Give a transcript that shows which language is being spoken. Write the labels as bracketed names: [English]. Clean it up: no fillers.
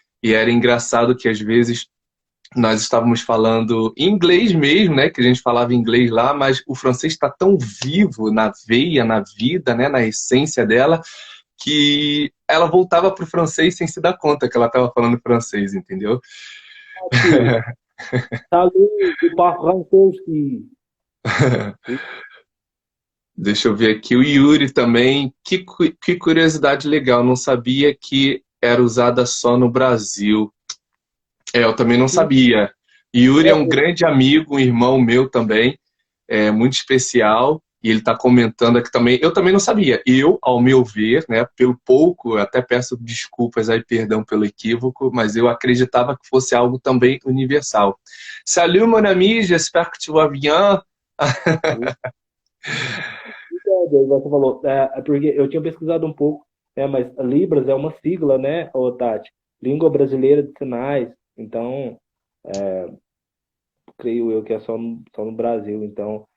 [Portuguese] E era engraçado que às vezes nós estávamos falando em inglês mesmo, né? Que a gente falava inglês lá, mas o francês está tão vivo na veia, na vida, né? Na essência dela, que ela voltava para o francês sem se dar conta que ela estava falando francês, entendeu? [French] Tati, salut, je parle français. [Portuguese] Deixa eu ver aqui. O Yuri também. Que curiosidade legal. Não sabia que era usada só no Brasil. Eu também não Sim, sabia. Yuri é um é, grande amigo, um irmão meu também. É muito especial. E ele está comentando aqui também. Eu também não sabia. Eu, ao meu ver, né, pelo pouco, eu até peço desculpas aí, perdão pelo equívoco, mas eu acreditava que fosse algo também universal. [French] Salut, mon ami, j'espère que tu vas bien. [Portuguese] aí você falou, é porque eu tinha pesquisado um pouco, né, mas a Libras é uma sigla, né, ô Tati? Língua Brasileira de Sinais. Então, creio eu que é só no Brasil. Então,